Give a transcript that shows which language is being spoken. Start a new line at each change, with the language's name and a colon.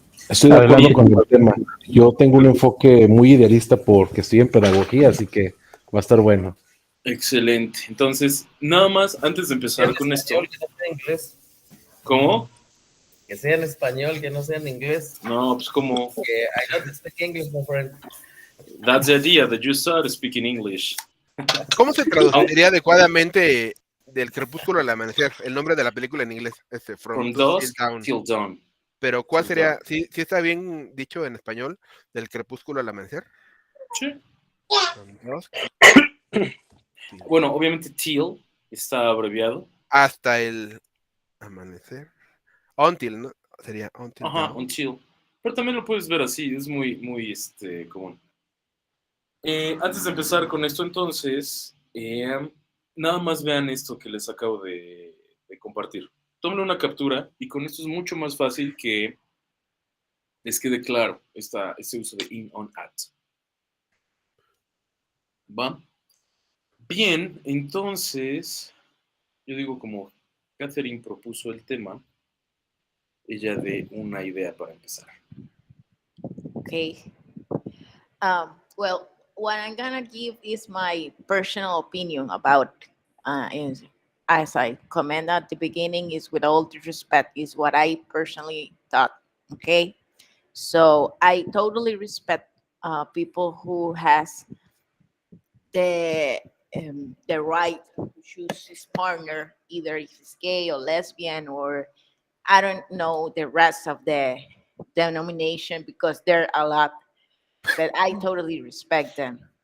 Spanish: Estoy de acuerdo con el tema. Yo tengo un enfoque muy idealista porque estoy en pedagogía, así que va a estar bueno. Excelente. Entonces, nada más, antes de empezar con esto. Que no sea en inglés. ¿Cómo? Que sea en español, que no sea en inglés. No, pues como.
English: Que I don't speak English, my friend. That's the idea, that you start speaking English.
Spanish: ¿Cómo se traduciría adecuadamente del crepúsculo al amanecer? El nombre de la película en inglés,
English: From dusk till dawn.
Spanish: Pero ¿cuál sería? ¿Sí está bien dicho en español? ¿Del crepúsculo al amanecer? Sí.
English: From dusk.
Spanish: Bueno, obviamente till está abreviado. Hasta el amanecer. Until, ¿no? Sería until. Ajá,
English: dawn. until.
Spanish: Pero también lo puedes ver así, es muy, muy común. Antes de empezar con esto, entonces, nada más vean esto que les acabo de compartir. Tomen una captura y con esto es mucho más fácil que les quede claro este uso de in, on, at. ¿Va? Bien, entonces, yo digo como Catherine propuso el tema, ella dé una idea para empezar.
English: Okay. Well, what I'm gonna give is my personal opinion about, as I comment at the beginning, is with all due respect, is what I personally thought. Okay, so I totally respect people who has the right to choose his partner, either if he's gay or lesbian, or I don't know the rest of the denomination, because there are a lot, but I totally respect them.